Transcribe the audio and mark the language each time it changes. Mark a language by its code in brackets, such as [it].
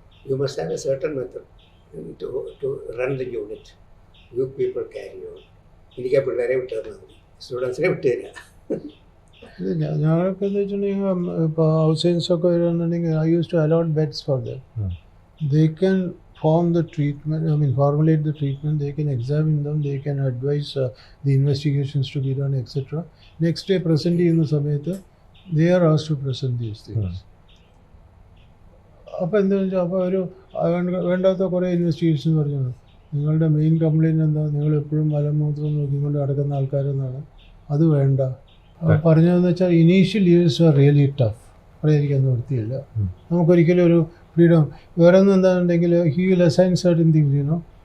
[en] You must have a certain method to run the unit. You people carry on. [ml] എനിക്ക് ആ പിള്ളേരെ വിട്ടു തന്നാൽ മതി, സ്റ്റുഡൻസിനെ വിട്ടു തരിക. ഞങ്ങൾക്ക് എന്താ വെച്ചിട്ടുണ്ടെങ്കിൽ ഇപ്പോൾ ഔട്ട്സൈഡ്സൊക്കെ വരുന്നുണ്ടെങ്കിൽ [en] I use to allot beds for them. They can form the treatment, I mean formulate the treatment, they can examine them, they can advise the investigations to be done, etc. Next day present [ml] ചെയ്യുന്ന സമയത്ത് [en] they are asked to present these things. [ml] അപ്പോൾ എന്താണെന്ന് വെച്ചാൽ അപ്പോൾ ഒരു വേണ്ടാത്ത കുറേ investigation പറഞ്ഞു. നിങ്ങളുടെ മെയിൻ കംപ്ലയിൻറ്റ് എന്താ? നിങ്ങൾ എപ്പോഴും മലമൂത്രം നോക്കിക്കൊണ്ട് നടക്കുന്ന ആൾക്കാരെന്നാണ്. അത് വേണ്ട. പറഞ്ഞതെന്ന് വെച്ചാൽ [en] Initial years are really tough. [ml] പറയാതിരിക്കാൻ നിവൃത്തിയില്ല. നമുക്കൊരിക്കലും ഒരു ഫ്രീഡം വേറെ ഒന്നും എന്താണെന്നുണ്ടെങ്കിൽ [en] He will assign certain things you know.